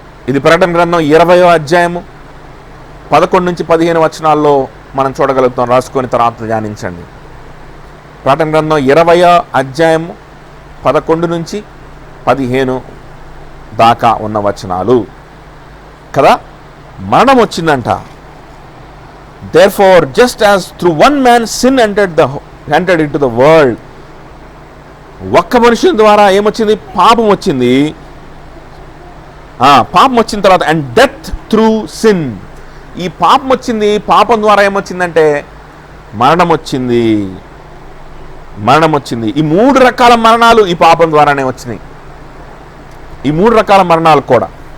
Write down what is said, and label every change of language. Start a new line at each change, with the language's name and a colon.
Telugu: ఇది ప్రకటన గ్రంథం 20వ అధ్యాయము 11-15 వచనాల్లో మనం చూడగలుగుతాం. రాసుకొని తర్వాత ధ్యానించండి. ప్రకటన గ్రంథం 20వ అధ్యాయము 11-15 దాకా ఉన్న వచనాలు కదా. మరణం వచ్చిందంట.
English: Therefore, just as through one man sin entered into the world,
Telugu: ఒక్క మనుషుని ద్వారా ఏమొచ్చింది? పాపం వచ్చింది. పాపం వచ్చిన తర్వాత
English: and death through sin,
Telugu: ఈ పాపం వచ్చింది. పాపం ద్వారా ఏమొచ్చిందంటే మరణం వచ్చింది. మరణం వచ్చింది. ఈ 3 రకాల మరణాలు ఈ పాపం ద్వారానే వచ్చినాయి. ఈ 3 రకాల మరణాలు కూడా.